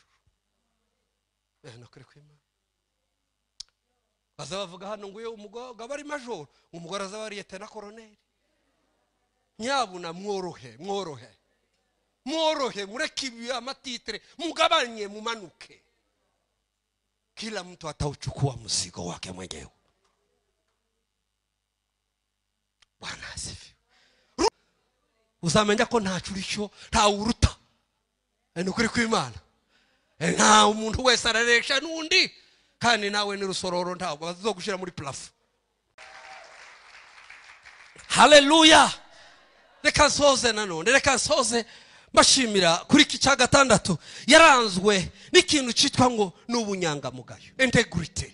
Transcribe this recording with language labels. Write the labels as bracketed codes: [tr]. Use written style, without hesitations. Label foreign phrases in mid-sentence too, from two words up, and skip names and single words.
[rn] Nakuri kw'Imana bazabavuga hano ngo uyo umugabo ari major, umugore azaba ari [fr] lieutenant colonel. [rn] Nyabuna mworohe mureke amatitre, mugabanye mumanuke, [sw] kila mtu atauchukua mzigo wake mwenyewe. Bwana asifiwe. [rn] uzamenya ko ntacu uricyo ntawe uruta. Ni ukuri kw'Imana. Nta umuntu wese araresha n'undi, kandi nawe ni rusororo ntabwo bazogushira muri plafo. Haleluya. Reka nsoze nanone, reka nsoze bashimira kuri iki cya gatandatu yaranzwe n'ikintu cyitwa ngo n'ubunyangamugayo, integrity.